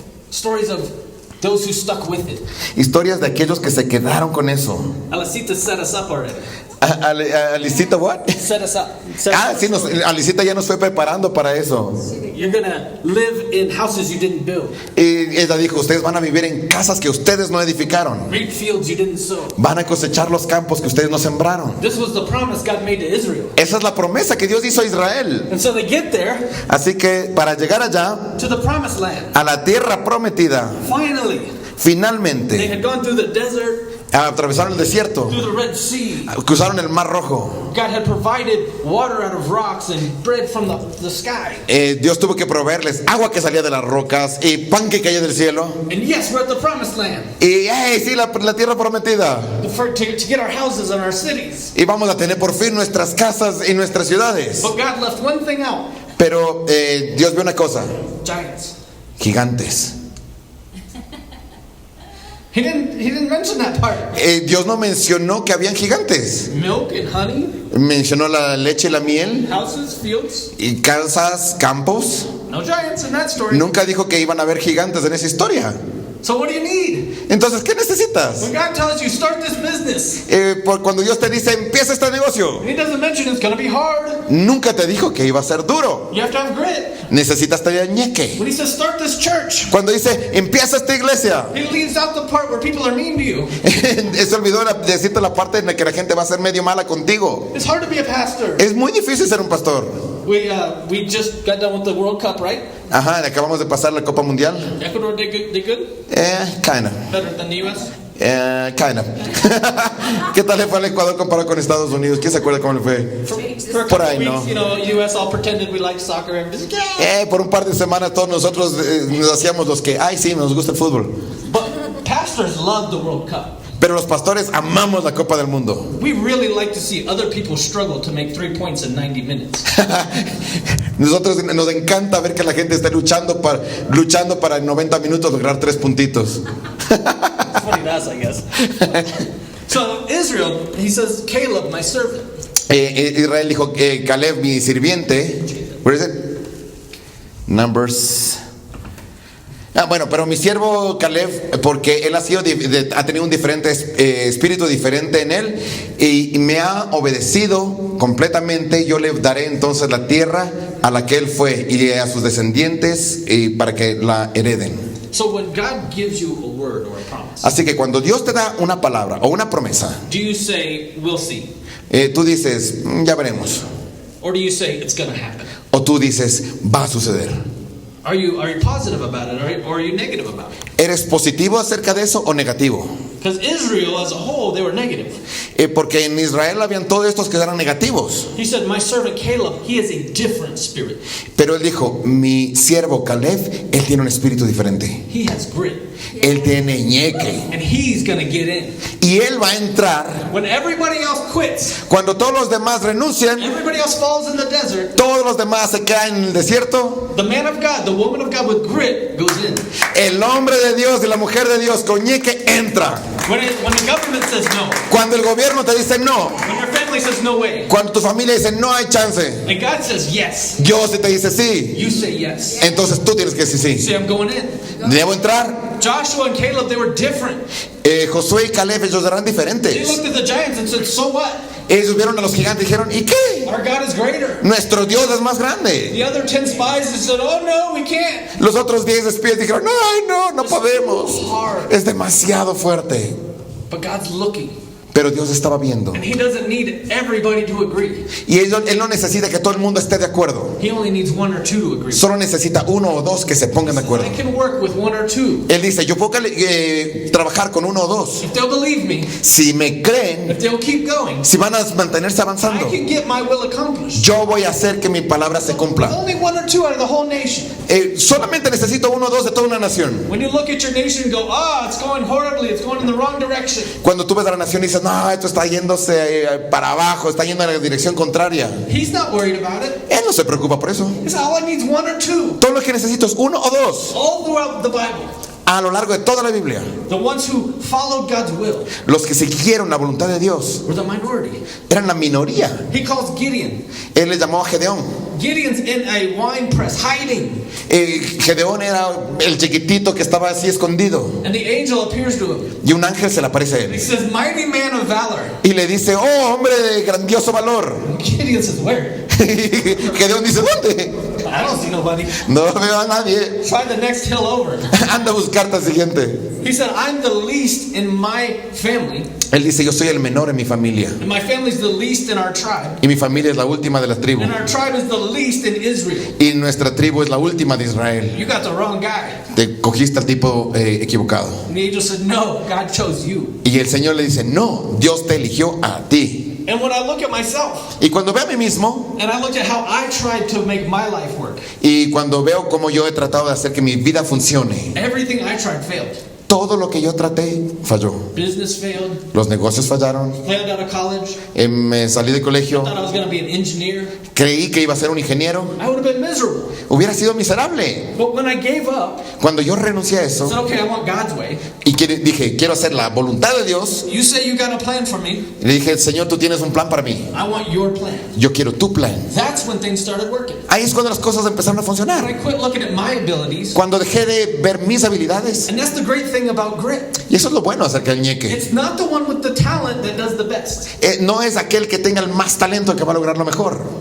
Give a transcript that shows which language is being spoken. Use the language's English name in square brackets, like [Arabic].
[English] stories of those who stuck with it. [Spanish] historias de aquellos que se quedaron con eso. [English] Alicita set us up already. Alicita, what? Set us up. Set Ah, us [Spanish] sí, [English] up. [Spanish] Alicita ya nos fue preparando para eso. [English] You're gonna live in houses you didn't build, [Spanish] Y ella dijo: ustedes van a vivir en casas que ustedes no edificaron. [English] reap fields you didn't sow. [Spanish] Van a cosechar los campos que ustedes no sembraron. [English] This was the promise God made to Israel. [Spanish] Esa es la promesa que Dios hizo a Israel. [English] And so they get there [Spanish] Así que para llegar allá, [English] to the promised land. [Spanish] a la tierra prometida, [English] Finally, they [Spanish] finalmente [English] had gone through the desert, [Spanish] atravesaron el desierto, [English] through the Red Sea. [Spanish] cruzaron el Mar Rojo. [English] God had provided water out of rocks and bread from the sky. [Spanish] Dios tuvo que proveerles agua que salía de las rocas y pan que caía del cielo. [English] And yes, we're at the promised land [Spanish] Y sí, la tierra prometida. [English] to get our houses and our cities. [Spanish] Y vamos a tener por fin nuestras casas y nuestras ciudades. [English] But God left one thing out: [Spanish] Pero Dios vio una cosa: [English] giants. [Spanish] gigantes. [English] He didn't mention that part. [Spanish] Dios no mencionó que habían gigantes. [English] Milk and honey, [Spanish] Mencionó la leche y la miel, [English] houses, fields. [Spanish] y casas, campos. [English] No giants in that story. [Spanish] Nunca dijo que iban a haber gigantes en esa historia. [English] So what do you need? [Spanish] Entonces, ¿qué necesitas? [English] When God tells you start this business, [Spanish] Cuando Dios te dice: empieza este negocio, [English] He doesn't mention it's going to be hard. [Spanish] nunca te dijo que iba a ser duro. [English] You have to have grit. [Spanish] Necesitas tener ñeque. [English] When He says start this church, [Spanish] Cuando dice: empieza esta iglesia, [English] He leaves out the part where people are mean to you. [Spanish] se olvidó decirte la parte en la que la gente va a ser medio mala contigo. [English] It's hard to be a pastor. [Spanish] Es muy difícil ser un pastor. [English] We just got done with the World Cup, right? [Spanish] Ajá, acabamos de pasar la Copa Mundial. [English] Ecuador did good? Kinda. Better than the U.S.? Kinda. [Spanish] ¿Qué tal le fue al Ecuador comparado con Estados Unidos? ¿Quién se acuerda cómo le fue? [English] For a [Spanish] Por [English] couple [Spanish] ahí, [English] weeks, [Spanish] ¿no? [English] you know, U.S. all pretended we liked soccer. Everybody's like, yeah. [Spanish] Por un par de semanas todos nosotros nos hacíamos los que: ay, sí, nos gusta el fútbol. [English] But pastors love the World Cup. [Spanish] Pero los pastores amamos la Copa del Mundo. [English] We really like to see other people struggle to make 3 points in 90 minutes. [Spanish] Nosotros nos encanta ver que la gente esté luchando para en 90 minutos lograr 3 puntitos. [English] That's what he does, I guess. So Israel, he says, Caleb, my servant. [Spanish] Israel dijo: Caleb, mi sirviente. [English] Where is it? Numbers. [Spanish] Bueno, pero mi siervo Caleb, porque él ha tenido un diferente espíritu diferente en él y me ha obedecido completamente, yo le daré entonces la tierra a la que él fue y a sus descendientes para que la hereden. [English] So when God gives you a word or a promise, [Spanish] Así que cuando Dios te da una palabra o una promesa, [English] do you say, we'll see? [Spanish] tú dices, ya veremos. [English] Or do you say, it's going to happen? [Spanish] O tú dices, va a suceder. [English] Are you positive about it or are you negative about it? [Spanish] ¿Eres positivo acerca de eso o negativo? [English] Because Israel as a whole, they were negative. [Spanish] Porque en Israel habían todos estos que eran negativos. [English] He said, my servant Caleb, he has a different spirit. [Spanish] Pero él dijo, mi siervo Caleb, él tiene un espíritu diferente. [English] He has grit. [Spanish] Él tiene ñeque. [English] And he's going to get in. [Spanish] Y él va a entrar [English] When everybody else quits, [Spanish] cuando todos los demás renuncian, [English] everybody else falls in the desert, [Spanish] todos los demás se caen en el desierto. [English] the man of God, the woman of God with grit goes in. [Spanish] El hombre de Dios y la mujer de Dios con ñeque entra. [English] When the government says no, [Spanish] Cuando el gobierno te dice no, [English] when your family says no way, [Spanish] cuando tu familia dice no hay chance, [English] and God says yes, [Spanish] Dios te dice sí, [English] you say yes. [Spanish] entonces tú tienes que decir [English] You [Spanish] sí. [English] say, I'm going in. [Spanish] Debo entrar. [English] Joshua and Caleb, they were different. [Spanish] Josué y Caleb, ellos eran [English] They [Spanish] diferentes. [English] looked at the giants and said, so what? [Spanish] Ellos vieron a los gigantes y dijeron, ¿y qué? [English] Our God is greater. [Spanish] Nuestro Dios es más grande. [English] The other 10 spies said, oh no, we can't. [Spanish] Los otros 10 espías dijeron, ay, no podemos. [English] Hard. [Spanish] Es demasiado fuerte. [English] But God's looking. [Spanish] Pero Dios estaba viendo. [English] And he doesn't need everybody to agree. [Spanish] Y él no necesita que todo el mundo esté de acuerdo. [English] He only needs one or two to agree. [Spanish] Solo necesita uno o dos que se pongan de acuerdo. [English] I can work with one or two. [Spanish] Él dice, yo puedo trabajar con uno o dos. [English] If they'll believe me, [Spanish] Si me creen, [English] if they'll keep going, [Spanish] si van a mantenerse [English] I [Spanish] avanzando, [English] can get my will accomplished. [Spanish] yo voy a hacer que mi palabra se cumpla. [English] Only one or two out of the whole nation. [Spanish] Solamente necesito uno o dos de toda una nación. [English] When you look at your nation and go, it's going horribly, it's going in the wrong direction. [Spanish] Cuando tú ves a la nación y dices, no, esto está yéndose para abajo, está yendo en la dirección contraria. [English] He's not worried about it. [Spanish] Él no se preocupa por eso. [English] He said, all I need is one or two. [Spanish] Todo lo que necesito es uno o dos. [English] All throughout the Bible, [Spanish] A lo largo de toda la Biblia, [English] the ones who followed God's will [Spanish] los que siguieron la voluntad de Dios [English] were the minority. [Spanish] eran la minoría. [English] He calls Gideon. [Spanish] Él le llamó a Gedeón. [English] Gideon's in a wine press hiding, [Spanish] Gedeón era el chiquitito que estaba así escondido. [English] and the angel appears to him. [Spanish] Y un ángel se le aparece a [English] He [Spanish] él. [English] says, mighty man of valor. [Spanish] Y le dice, oh, hombre de grandioso valor. [English] Gideon says, where? [Spanish] Gedeón dice, ¿dónde? [English] I don't see nobody. [Spanish] No veo a nadie. [English] Try the next hill over. [Spanish] Anda a buscarte al siguiente. [English] He said, I'm the least in my family, [Spanish] Él dice, yo soy el menor en mi familia. [English] and my family's the least in our tribe, [Spanish] Y mi familia es la última de la tribu. [English] and our tribe is the least in Israel. [Spanish] Y nuestra tribu es la última de Israel. [English] You got the wrong guy. [Spanish] Te cogiste al tipo equivocado. [English] And the angel said, no, God chose you. [Spanish] Y el Señor le dice, no, Dios te eligió a ti. [English] And when I look at myself, [Spanish] Y cuando veo a mí mismo, [English] and I look at how I tried to make my life work, [Spanish] y cuando veo cómo yo he tratado de hacer que mi vida funcione, [English] everything I tried failed. [Spanish] todo lo que yo traté falló. [English] Business failed, [Spanish] Los negocios fallaron, [English] failed out of college, [Spanish] me salí del colegio, [English] thought I was going to be an engineer. [Spanish] creí que iba a ser un ingeniero, [English] I would have been miserable. [Spanish] hubiera sido miserable. [English] But when I gave up, [Spanish] Cuando yo renuncié a [English] I said, [Spanish] eso [English] okay, I want God's way. [Spanish] y dije, quiero hacer la voluntad de Dios, [English] You say you got a plan for me. [Spanish] le dije, Señor, tú tienes un plan para mí. [English] I want your plan. [Spanish] Yo quiero tu plan. [English] That's when things started working. [Spanish] Ahí es cuando las cosas empezaron a [English] When I [Spanish] funcionar. [English] quit looking at my abilities. [Spanish] Cuando dejé de ver mis habilidades. [English] And that's the great thing about grit. [Spanish] Y eso es lo bueno acerca del ñeque. [English] It's not the one with the talent that does the best. [Spanish] No es aquel que tenga el más talento el que va a lograr lo mejor.